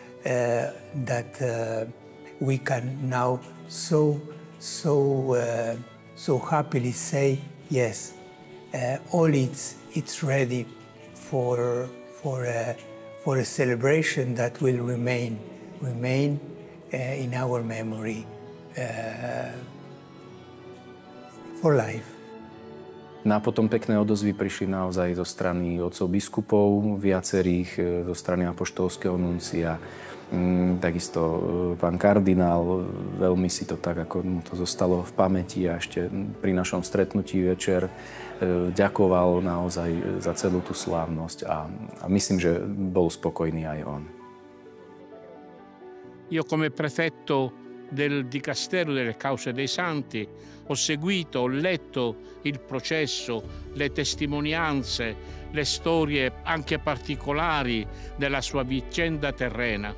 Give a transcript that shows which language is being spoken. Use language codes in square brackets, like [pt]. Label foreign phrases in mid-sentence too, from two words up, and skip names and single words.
[en] that we can now so happily say yes, all it's ready for a celebration that will remain in our memory for life. [sk] No a potom pekné odozvy prišli naozaj zo strany otcov biskupov, viacerých, zo strany apoštolského nuncia, takisto pán kardinál, veľmi si to tak, ako mu to zostalo v pamäti a ešte pri našom stretnutí večer ďakoval naozaj za celú tú slávnosť a myslím, že bol spokojný aj on. [it] Io come prefetto del Dicastero delle Cause dei Santi ho seguito, ho letto il processo, le testimonianze, le storie anche particolari della sua vicenda terrena.